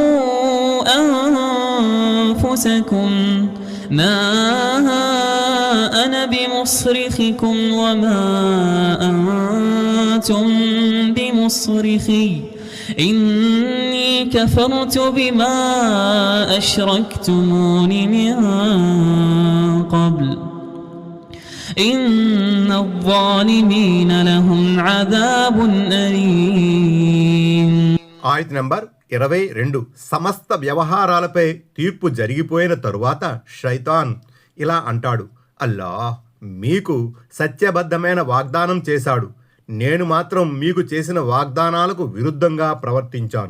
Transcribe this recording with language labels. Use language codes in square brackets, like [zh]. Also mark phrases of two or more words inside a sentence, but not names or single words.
[ar] أنفسكم ما أنا بمصرخكم وما أنتم بمصرخي إني كفرت بما أشركتمون من قبل إن الظالمين لهم عذاب أليم. [te] ఆయత్ నంబర్ 22. సమస్త వ్యవహారాలపై తీర్పు జరిగిపోయిన తరువాత షైతాన్ ఇలా అంటాడు, అల్లాహ్ మీకు సత్యబద్ధమైన వాగ్దానం చేశాడు, నేను మాత్రం మీకు చేసిన వాగ్దానాలకు విరుద్ధంగా ప్రవర్తించాను.